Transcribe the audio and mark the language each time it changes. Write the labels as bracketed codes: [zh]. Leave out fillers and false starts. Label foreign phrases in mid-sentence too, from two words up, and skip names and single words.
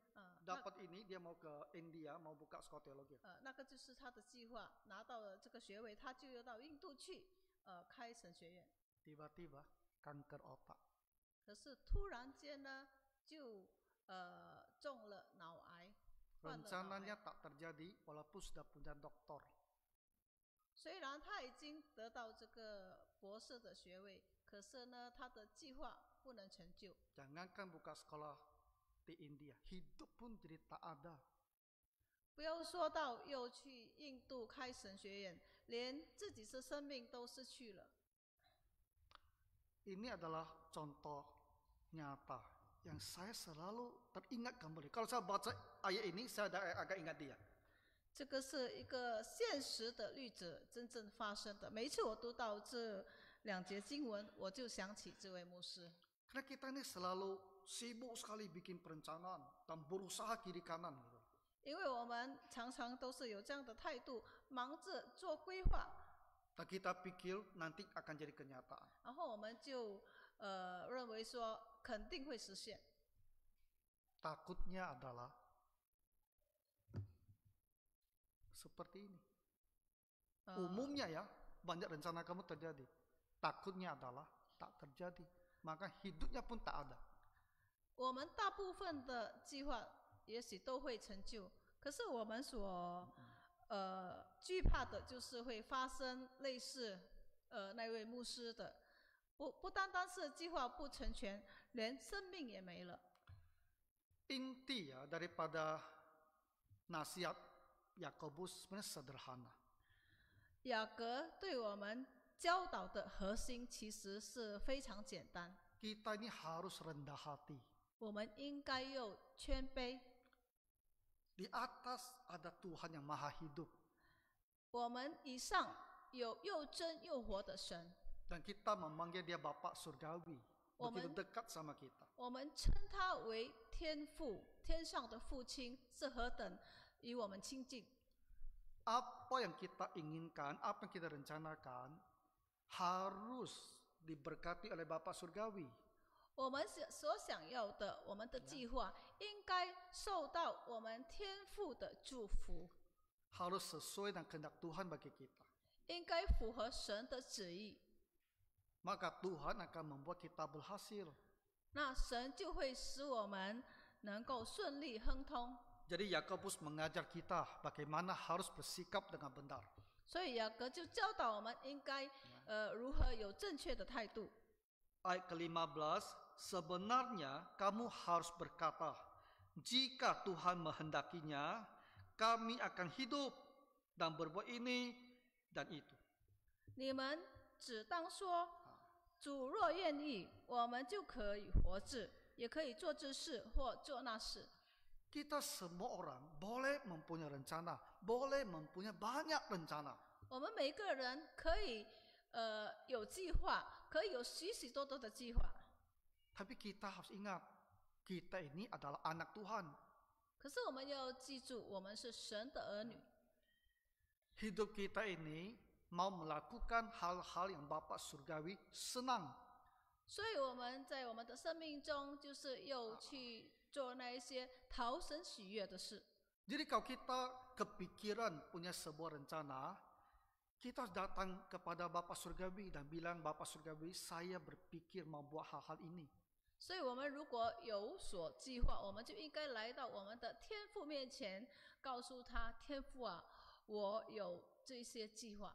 [zh] 那 [id] Dapat ini dia mau ke India, mau buka sekolah teologi. [zh] 那个就是他的计划，拿到了这个学位，他就要到印度去开神学院。 [id] Tiba-tiba kanker otak. [zh] 可是突然间呢，就中了脑癌，患了脑 [id] Rencananya [zh] 癌。 [id] tak terjadi walaupun sudah punya doktor. [zh] 虽然他已经得到这个博士的学位，可是呢，他的计划不能成就。 [id] Jangankan buka sekolah di India, hidup pun jadi tak ada. 不要说到又去印度开神学院，连自己的生命都失去了。 Ini adalah contoh nyata yang saya selalu teringat kembali. Kalau saya baca ayat ini, saya agak ingat dia. [zh] 这个是一个现实的例子，真正发生的。每一次我读到这2节经文，我就想起这位牧师。 [id] Karena kita ini selalu sibuk sekali bikin perencanaan dan berusaha kiri kanan. Gitu. [zh] 因为我们常常都是有这样的态度，忙着做规划， [id] Dan kita pikir nanti akan jadi kenyataan. [zh] 然后我们就认为说肯定会实现。 [id] Takutnya adalah seperti ini. Umumnya ya, banyak rencana kamu terjadi. Takutnya adalah tak terjadi. Maka hidupnya pun tak ada. [zh] 我们大部分的计划也许都会成就，可是我们所惧怕的就是会发生类似那位牧师的，不单单是计划不成全，连生命也没了。 [id] Inti ya daripada nasihat Yakobus sebenarnya sederhana. [zh] 雅各对我们教导的核心其实是非常简单， [id] Kita ini harus rendah hati. [zh] 我们应该要谦卑。 [id] Di atas ada Tuhan yang maha hidup. [zh] 我们以上有又真又活的神， [id] Dan kita memanggil dia Bapak Surgawi. Begitu Omen. dekat sama kita. [zh] 我们称他为天父，天上的父亲是何等与我们亲近。 [id] Apa yang kita inginkan, apa yang kita rencanakan, harus diberkati oleh Bapa Surgawi. [zh] 我们所想要的，我们的计划应该受到我们天父的祝福， [id] Harus sesuai dengan kehendak Tuhan bagi kita. [zh] 应该符合神的旨意。 [id] Maka Tuhan akan membuat kita berhasil. [zh] 那神就会使我们能够顺利亨通。 [id] Jadi Yakobus mengajar kita bagaimana harus bersikap dengan benar. [zh] 所以雅各就教导我们应该如何有正确的态度。 [id] Ayat ke-15, sebenarnya kamu harus berkata, jika Tuhan menghendakinya, kami akan hidup dan berbuat ini dan itu. [zh] 你们只当说，主若愿意，我们就可以活着，也可以做这事或做那事。 [id] Kita semua orang boleh mempunyai rencana, boleh mempunyai banyak rencana. [zh] 我们每个人可以有计划，可以有许许多多的计划。 [id] Tapi kita harus ingat, kita ini adalah anak Tuhan. [zh] 可是我们要记住，我们是神的儿女。 [id] Hidup kita ini mau melakukan hal-hal yang Bapa Surgawi senang. [zh] 所以我们在我们的生命中，就是又去做那一些讨神喜悦的事。 [id] Jadi kalau kita kepikiran punya sebuah rencana, kita harus datang kepada Bapa Surgawi dan bilang, Bapa Surgawi, saya berpikir mau buat hal-hal ini. [zh] 所以我们如果有所计划，我们就应该来到我们的天父面前，告诉他：天父啊，我有这些计划。